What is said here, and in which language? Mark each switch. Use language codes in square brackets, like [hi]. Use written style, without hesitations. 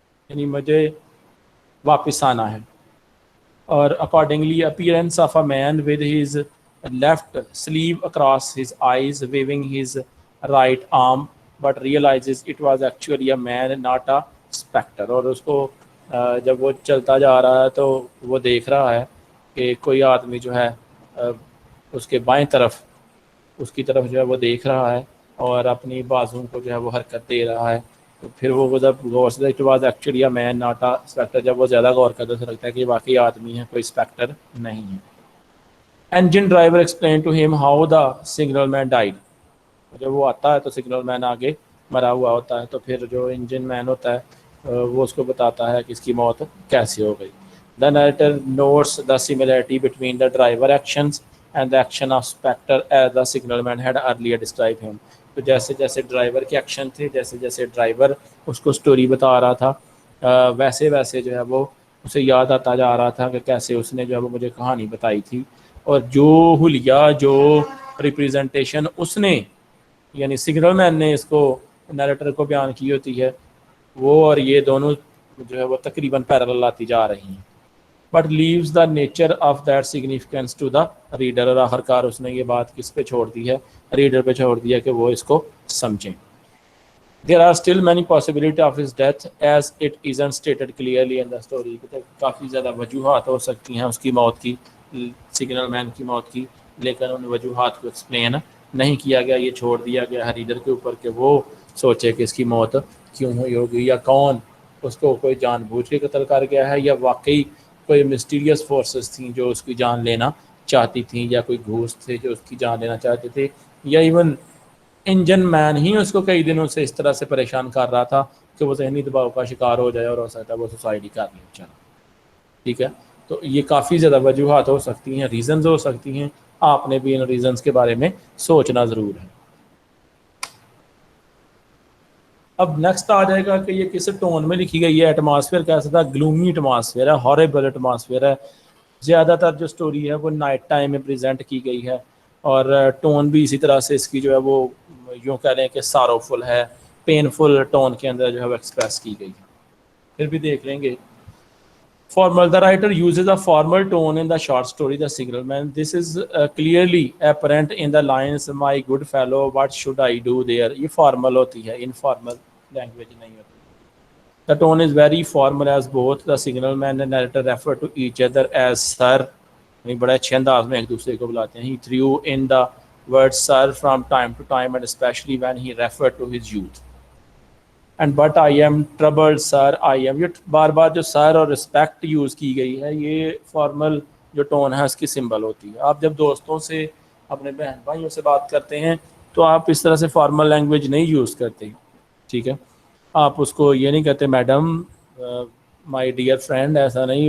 [ur] یعنی مجھے واپس آنا ہے. [en] اور accordingly appearance of a man with his left sleeve across his eyes waving his right arm but realizes it was actually a man not a spectre. [ur] اور اس کو جب وہ چلتا جا رہا ہے تو وہ دیکھ رہا ہے کہ کوئی آدمی جو ہے اس کے بائیں طرف اس کی طرف جو ہے وہ دیکھ رہا ہے اور اپنی بازوں کو جو ہے وہ حرکت دے رہا ہے. تو پھر وہ جب غور سے [en] it was actually a man not a spectre, [ur] جب وہ زیادہ غور کرتے تو لگتا ہے کہ یہ واقعی آدمی ہے، کوئی اسپیکٹر نہیں ہے. [en] Engine driver explain to him how the signal man died. [ur] جب وہ آتا ہے تو سگنل مین آگے مرا ہوا ہوتا ہے، تو پھر جو انجن مین ہوتا ہے وہ اس کو بتاتا ہے کہ اس کی موت کیسے ہو گئی. [en] The narrator notes the similarity between the driver actions and the action of spectre as the signal man had earlier describe him. [ur] تو جیسے جیسے ڈرائیور کے ایکشن تھے، جیسے جیسے ڈرائیور اس کو سٹوری بتا رہا تھا، ویسے ویسے جو ہے وہ اسے یاد آتا جا رہا تھا کہ کیسے اس نے جو ہے وہ مجھے کہانی بتائی تھی. اور جو حلیہ، جو ریپریزنٹیشن اس نے یعنی سگنل مین نے اس کو نیریٹر کو بیان کی ہوتی ہے، وہ اور یہ دونوں جو ہے وہ تقریباً پیرالل آتی جا رہی ہیں. [en] But leaves the nature of that significance to the reader. [ur] اور آخر کار اس نے یہ بات کس پہ چھوڑ دی ہے؟ ریڈر پہ چھوڑ دیا کہ وہ اس کو سمجھیں. [en] There are still many possibilities of his death as it isn't stated clearly in the story. [ur] کافی زیادہ وجوہات ہو سکتی ہیں اس کی موت کی، سگنل مین کی موت کی، لیکن ان وجوہات کو ایکسپلین نہیں کیا گیا. یہ چھوڑ دیا گیا ہے ریڈر کے اوپر کہ وہ سوچے کہ اس کی موت کیوں ہوئی ہوگی، یا کون اس کو کوئی جان بوجھ کے قتل کر گیا ہے، یا واقعی کوئی مسٹیریس فورسز تھیں جو اس کی جان لینا چاہتی تھیں، یا کوئی گھوست تھے جو اس کی جان لینا چاہتے تھے، یا ایون انجن مین ہی اس کو کئی دنوں سے اس طرح سے پریشان کر رہا تھا کہ وہ ذہنی دباؤ کا شکار ہو جائے اور ہو سکتا ہے وہ سوسائڈ ہی کر لے چلا. ٹھیک ہے، تو یہ کافی زیادہ وجوہات ہو سکتی ہیں، ریزنز ہو سکتی ہیں. آپ نے بھی ان ریزنز کے بارے میں سوچنا ضرور ہے. اب نیکسٹ آ جائے گا کہ یہ کس ٹون میں لکھی گئی ہے. ایٹماسفیئر کیسا تھا؟ گلومی ایٹماسفیئر ہے، ہارریبل ایٹماسفیئر ہے. زیادہ تر جو سٹوری ہے وہ نائٹ ٹائم میں پریزنٹ کی گئی ہے، اور ٹون بھی اسی طرح سے اس کی جو ہے وہ یوں کہہ لیں کہ ساروفل ہے، پینفل ٹون کے اندر جو ہے وہ ایکسپریس کی گئی ہے. پھر بھی دیکھ لیں گے. Formal. [en] The writer uses a formal tone in the short story The Signal Man. This is clearly apparent in the lines "My good fellow, what should I do there?" [ur] یہ formal ہوتی ہے، informal language نہیں ہوتی. [en] The tone is very formal as both the signal man and narrator refer to each other as sir. [ur] یعنی بڑے اچھے انداز میں ایک دوسرے کو بلاتے ہیں. [en] He threw in the word sir from time to time and especially when he referred to his youth. And but I am troubled sir, I am. [ur] یہ بار بار جو سر اور رسپیکٹ یوز کی گئی ہے، یہ فارمل جو ٹون ہے اس کی سمبل ہوتی ہے. آپ جب دوستوں سے، اپنے بہن بھائیوں سے بات کرتے ہیں تو آپ اس طرح سے فارمل لینگویج نہیں یوز کرتے. ٹھیک ہے، آپ اس کو یہ نہیں کہتے میڈم، [en] my dear friend, [ur] ایسا نہیں.